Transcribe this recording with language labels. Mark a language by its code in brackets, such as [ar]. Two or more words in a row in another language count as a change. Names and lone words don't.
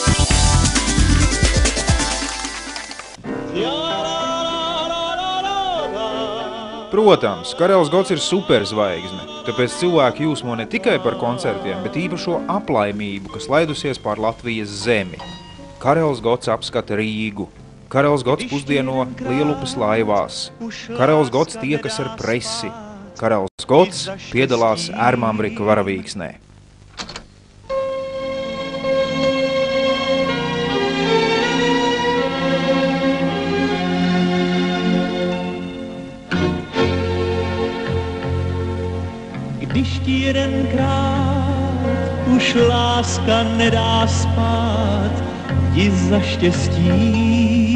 [lv] Protams, Karels Gots ir superzvaigzne, tāpēc cilvēki jūsmo ne tikai par koncertiem, bet īpašo aplaimību, kas laidusies pār Latvijas zemi. Karels Gots apskata Rīgu. Karels Gots pusdieno Lielupas laivās. Karels Gots tiekas ar presi. Karels Gots piedalās Ērmambrika varavīksnē. [cs] Když ti jedenkrát už láska nedá spát, jdi za štěstím.